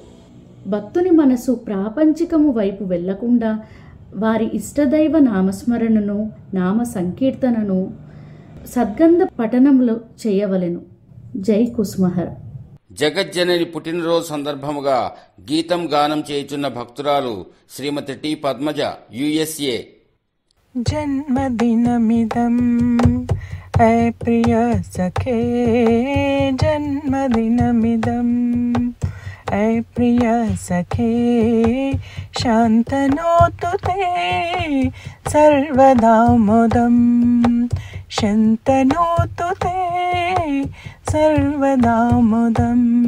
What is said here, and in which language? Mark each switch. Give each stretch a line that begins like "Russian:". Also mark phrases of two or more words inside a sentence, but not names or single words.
Telugu: భక్తుని మనసు ప్రాపంచికము వైపు వెళ్లకుండా వారి ఇష్టదైవ నామస్మరణను నామ సంకీర్తనను సద్గంధ పఠనములు చేయవలెను. జై కుసుమహర. జగజ్జనని పుట్టినరోజు సందర్భముగా గీతం గానం చేయుచున్న భక్తురాలు శ్రీమతి టి పద్మజ, USA.
Sanskrit: జన్మదినమిదం ऐ प्रिय सखे, जन्मदिनमिदं ऐ प्रिय सखे, शान्तनोतु ते सर्वदा मुदं, शान्तनोतु ते सर्वदा मुदं.